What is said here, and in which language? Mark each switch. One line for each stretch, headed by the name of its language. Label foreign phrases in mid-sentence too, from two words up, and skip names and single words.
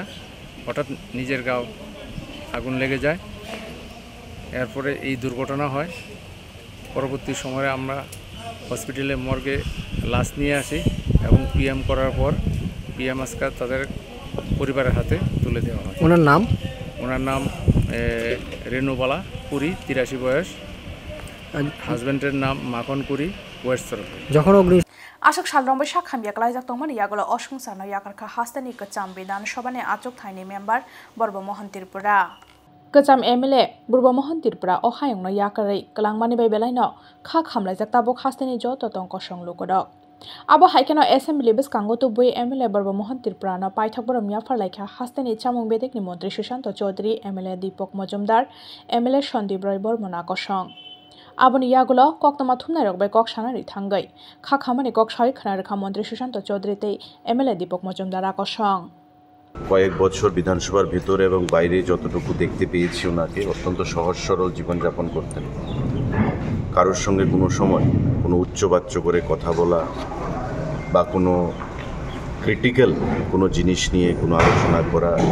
Bangla: হঠাৎ নিজের গাও আগুন লেগে যায় এরপরে এই দুর্ঘটনা হয় পরবর্তী সময়ে আমরা হসপিটালে মর্গে লাশ নিয়ে আসি এবং পিএম করার পর পিএম আজকে তাদের পরিবারের হাতে তুলে দেওয়া হয় ওনার নাম রেনুবালা কুরি 83 বয়স হাজব্যান্ডের নাম মাখন কুরি ওয়েস্ট সড়ক
Kok Borok: যখন Ashok Shalrombe Shakham Yakalajak Tongman Yagolo Oshung Sarno Yakarka Hastani Kacham Bidan Shobane Achok Thaini member Borbo Mohan Tirpura. Kacham MLA Borbo Mohan Tirpura Ohayong no Yakari Kalangmani Bebelaino Kha Khamlajak Tabok Hastani Joto Tongko Shong Lukodok. Abo Haikano Assembly Bis Kangoto Bui MLA Borbo Mohan Tirpura no Paitak Borom Yafar Laika Hastani Chamung Bedek ni Montri Shushanto Chaudhary MLA Dipok Mojumdar MLA Shondip Roy Bormona Koshong. Aboni Yagulo Koktama Thumnarok by Kok Shanari Thangai. Khakamani Kok Shai Khanarkha Mantri Shushanto Chaudhary te MLA Dipok Mojumdar Akoshong.
Bangla: কয়েক বছর বিধানসভার ভিতরে এবং বাইরে যতটুকু দেখতে পেয়েছি ওনাকে অত্যন্ত সহজ সরল জীবনযাপন করতেন কারোর সঙ্গে কোনো সময় কোনো উচ্চবাচ্য করে কথা বলা বা কোনো ক্রিটিক্যাল কোনো জিনিস নিয়ে কোনো আলোচনা করা